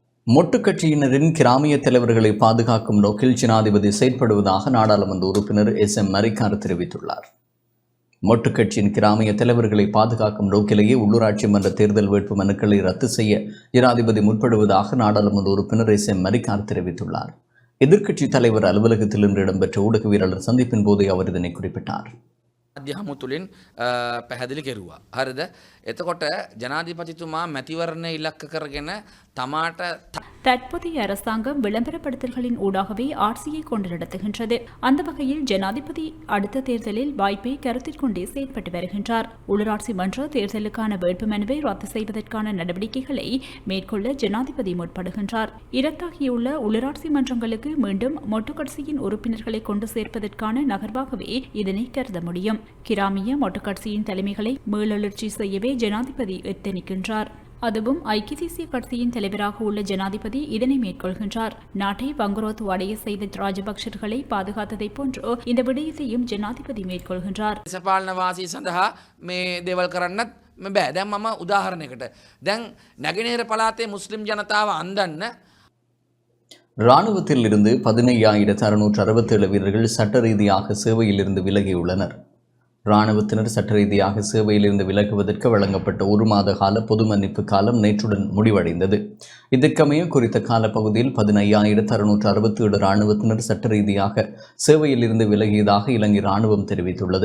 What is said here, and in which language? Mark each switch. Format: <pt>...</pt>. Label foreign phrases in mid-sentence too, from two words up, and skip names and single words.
<ta>மொட்டு கட்சியினரின் கிராமிய தலைவர்களை பாதுகாக்கும் நோக்கில் ஜனாதிபதி செயற்படுவதாக நாடாளுமன்ற உறுப்பினர் SM மரிக்கார் தெரிவித்துள்ளார். மொட்டு கட்சியின் கிராமிய தலைவர்களை பாதுகாக்கும் நோக்கிலேயே உள்ளூராட்சி மன்ற தேர்தல் வேட்பு மனுக்களை ரத்து செய்ய ஜனாதிபதி முற்படுவதாக நாடாளுமன்ற உறுப்பினர் SM மரிக்கார் தெரிவித்துள்ளார். எதிர்க்கட்சித் தலைவர் அலுவலகத்தில் இன்று இடம்பெற்ற ஊடகவியலாளர் சந்திப்பின் போதே அவர் இதனை குறிப்பிட்டார்.</ta> <si>අධ්‍ය හමුතුලින් පැහැදිලි කෙරුවා. හරිද? එතකොට ජනාධිපතිතුමා මැතිවරණ ඉලක්ක කරගෙන තමාට</si> <ta>தற்போதைய அரசாங்கம் விளம்பரப்படுத்தல்களின் ஊடாகவே ஆட்சியை கொண்டு நடத்துகின்றது. அந்த வகையில் ஜனாதிபதி அடுத்த தேர்தலில் வாய்ப்பை கருத்தில் கொண்டே செயல்பட்டு வருகின்றார். உள்ளூராட்சி மன்ற தேர்தலுக்கான வேட்புமனுவை ரத்து செய்வதற்கான நடவடிக்கைகளை மேற்கொள்ள ஜனாதிபதி முற்படுகின்றார். இரத்தாகியுள்ள உள்ளூராட்சி மன்றங்களுக்கு மீண்டும் மொட்டு கட்சியின் உறுப்பினர்களை கொண்டு சேர்ப்பதற்கான நகர்வாகவே இதனை கருத முடியும். கிராமிய மொட்டு கட்சியின் தலைமைகளை மீளெழுச்சி செய்யவே ஜனாதிபதி எத்தனிக்கின்றார். அதுவும் ஐக்கிய தேசிய கட்சியின் தலைவராக உள்ள ஜனாதிபதி இதனை மேற்கொள்கின்றார். நாட்டை வங்குரோத்து அடைய செய்த ராஜபக்சர்களை பாதுகாத்ததை போன்று இந்த விடயத்தையும் ஜனாதிபதி மேற்கொள்கின்றார்.</ta> <si>දේශපාලන වාසී සඳහා මේ දේවල් කරන්නත් බෑ. දැන් මම උදාහරණයකට දැන් නැගෙනහිර පළාතේ මුස්ලිම් ජනතාව අන්දන්න</si> <ta>இராணுவத்தில் இருந்து 15,667 வீரர்கள் சட்ட ரீதியாக சேவையில் இருந்து விலகியுள்ளனர். இராணுவத்தினர் சட்ட ரீதியாக சேவையிலிருந்து விலகுவதற்கு வழங்கப்பட்ட 1 மாத கால பொது மன்னிப்பு காலம் நேற்றுடன் முடிவடைந்தது. இதற்கமைய குறித்த காலப்பகுதியில் 15,667 இராணுவத்தினர் சட்ட ரீதியாக சேவையிலிருந்து விலகியதாக இலங்கை இராணுவம் தெரிவித்துள்ளது.</ta>